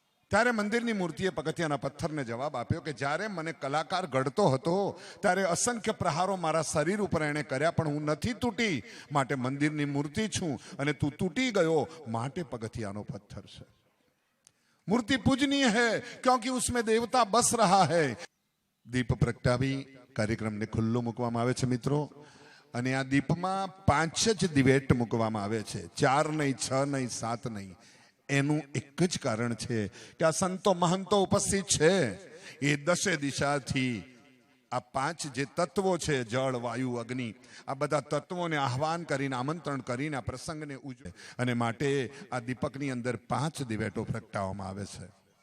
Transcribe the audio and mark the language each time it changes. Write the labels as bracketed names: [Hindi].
[Gujarati] ત્યારે મંદિરની મૂર્તિએ પગથિયાના પથ્થરને જવાબ આપ્યો કે જ્યારે મને કલાકાર ઘડતો હતો ત્યારે અસંખ્ય પ્રહારો મારા શરીર ઉપર એણે કર્યા, પણ હું નથી તૂટી, માટે મંદિરની મૂર્તિ છું, અને તું તૂટી ગયો માટે પગથિયાનો પથ્થર છે। [Hindi] मूर्ति पूजनीय है क्योंकि उसमें देवता बस रहा है। [Gujarati] दीप प्रगटावी कार्यक्रमने खुल्लो मूकवामां आवे छे मित्रों, અને આ દીપમાં 5 જ દિવેટ મૂકવામાં આવે છે, 4 નહીં, 6 નહીં, 7 નહીં। એનું એક જ કારણ છે કે આ સંતો મહંતો ઉપસ્થિત છે, એ દશે દિશાથી આ 5 જે તત્વો છે, જળ, વાયુ, અગ્નિ, આ બધા તત્વોને આહવાન કરીને, આમંત્રણ કરીને આ પ્રસંગને ઉજવે, અને માટે આ દીપકની અંદર 5 દિવેટો પ્રગટાવવામાં આવે છે।